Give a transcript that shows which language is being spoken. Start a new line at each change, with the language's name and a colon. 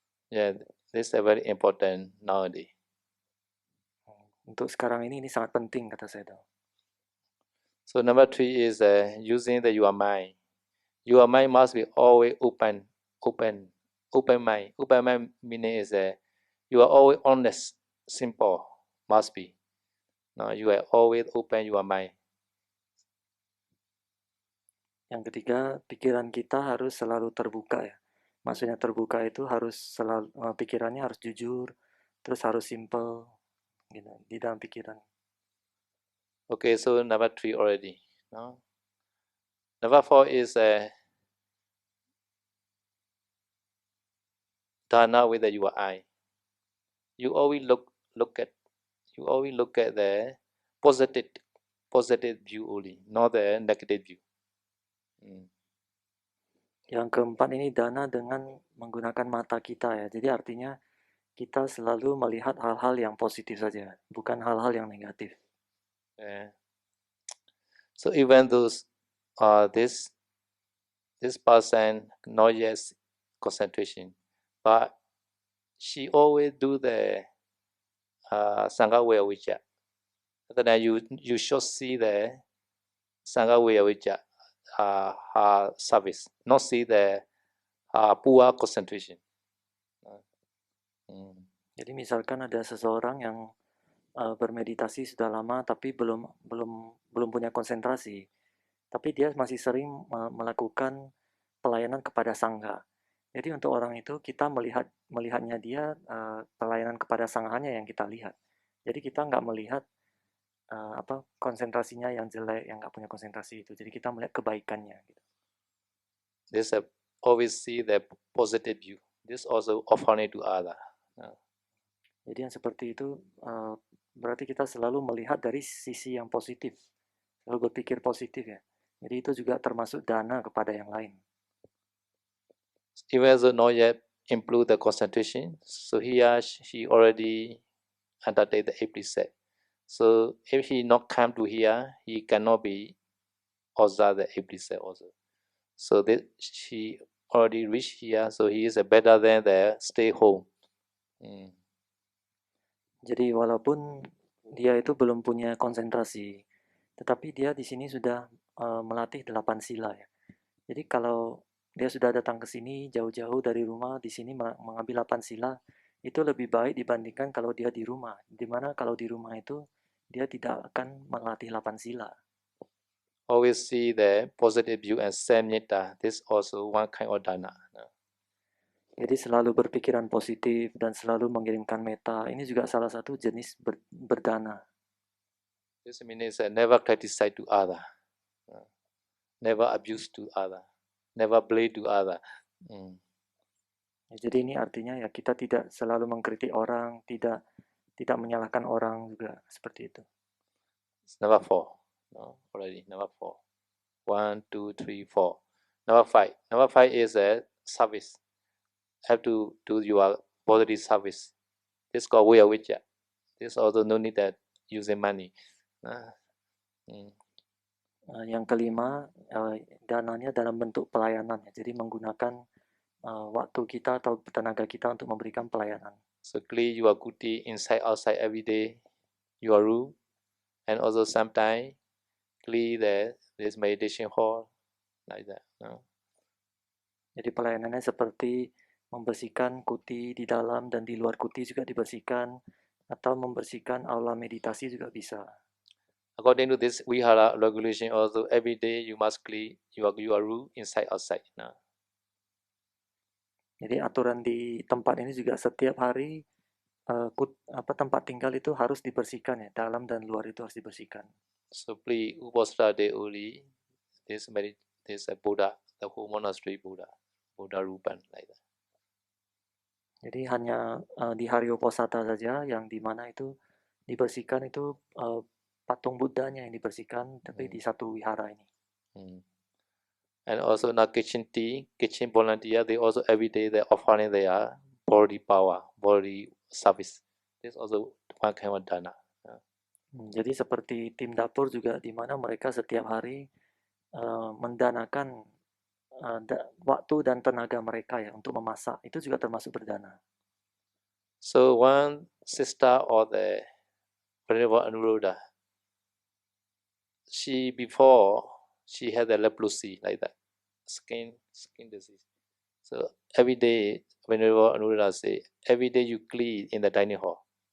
English: Yeah, this is very important nowadays.
Indonesian: Untuk sekarang ini sangat penting kata saya tuh.
English: So number 3 is using your mind. Your mind must be always open mind. Open mind meaning is you are always honest, simple, must be. No, you are always open your mind.
Indonesian: Yang ketiga, pikiran kita harus selalu terbuka ya. Maksudnya terbuka itu harus selalu pikirannya harus jujur, terus harus simple gitu di dalam pikiran.
English: Okay, so number 3 already. No? Number 4 is dana with your eye. You always look at the positive view only, not the negative view.
Indonesian: Yang keempat ini dana dengan menggunakan mata kita ya. Jadi artinya kita selalu melihat hal-hal yang positif saja, bukan hal-hal yang negatif.
English: Yeah. So even those this person not yet concentration, but she always do the Sangha Vijaya. Then you should see the Sangha Vijaya her service, not see the poor concentration.
Indonesian: Jadi misalkan ada seseorang yang bermeditasi sudah lama tapi belum punya konsentrasi, tapi dia masih sering melakukan pelayanan kepada sangha. Jadi untuk orang itu kita melihatnya dia pelayanan kepada sanghanya yang kita lihat. Jadi kita nggak melihat konsentrasinya yang jelek, yang nggak punya konsentrasi itu. Jadi kita melihat kebaikannya. Gitu.
English: This always see the positive view. This also offering to other.
Indonesian: Jadi yang seperti itu berarti kita selalu melihat dari sisi yang positif, selalu berpikir positif ya. Jadi itu juga termasuk dana kepada yang lain.
English: Even though not yet improve the concentration, so she already undertake the 8 precept. So if he not come to here, he cannot be observe the 8 precept also. So that she already reached here, so he is better than the stay home.
Indonesian: Jadi walaupun dia itu belum punya konsentrasi, tetapi dia di sini sudah melatih 8 sila ya. Jadi kalau dia sudah datang ke sini jauh-jauh dari rumah, di sini mengambil 8 sila, itu lebih baik dibandingkan kalau dia di rumah. Dimana kalau di rumah itu dia tidak akan melatih 8 sila.
English: Always see the positive view and same metta. This also one kind of dana.
Indonesian: Jadi selalu berpikiran positif dan selalu mengirimkan meta. Ini juga salah satu jenis berdana.
English: This means never criticize to other, never abuse to other, never blame to other.
Indonesian: Jadi ini artinya ya kita tidak selalu mengkritik orang, tidak menyalahkan orang juga seperti itu.
English: It's number 4. No, already number 4. 1, 2, 3, 4. Number 5. Number 5 is a service. Have to do your bodily service. This called Vijaya. This also no need that using money.
Indonesian: Yang kelima, dananya dalam bentuk pelayanan. Jadi menggunakan waktu kita atau tenaga kita untuk memberikan pelayanan.
English: So clean your kuti inside outside every day, your room, and also sometimes clean this meditation hall like that. No?
Indonesian: Jadi pelayanannya seperti membersihkan kuti di dalam dan di luar kuti juga dibersihkan, atau membersihkan aula meditasi juga bisa.
English: According to this Vihara regulation, also every day you must clean your room inside outside. No?
Indonesian: Jadi aturan di tempat ini juga setiap hari tempat tinggal itu harus dibersihkan ya, dalam dan luar itu harus dibersihkan.
English: So please Upasara Day only this Buddha, the whole monastery Buddha Rupan like that.
Indonesian: Jadi hanya di hari Uposatha saja yang dimana itu dibersihkan itu patung Buddhanya yang dibersihkan, tapi di satu wihara ini.
English: And also now kitchen volunteer, they also every day they offering their body power, body service. This also one kind of dana.
Indonesian: Jadi seperti tim dapur juga di mana mereka setiap hari mendanakan waktu dan tenaga mereka ya untuk memasak, itu juga termasuk berdana.
English: So one sister or the Venerable Anuruddha, she had the leprosy like that, skin disease. So every day Venerable Anuruddha say, every day you clean in the dining hall.